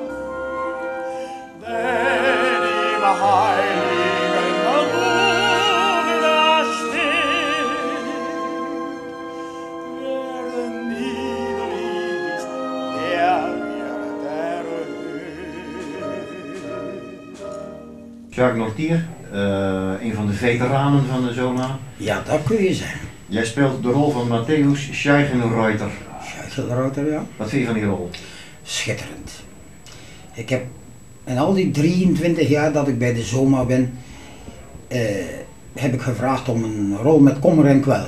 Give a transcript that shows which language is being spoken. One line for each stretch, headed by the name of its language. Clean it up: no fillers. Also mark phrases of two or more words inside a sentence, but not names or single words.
German: denn im heiligen Buch da steht, wer niedrig ist, der wird erhöht.
Dutch: Jacques Nortier, een van de veteranen van de Zoma. Ja, dat kun je zeggen. Jij speelt de rol van Matthäus Scheigenreuter. Scheigenreuter, ja. Wat vind je van die rol? Schitterend. Ik heb in al die 23 jaar dat ik bij de Zoma ben, heb ik gevraagd om een rol met kommer en kwel.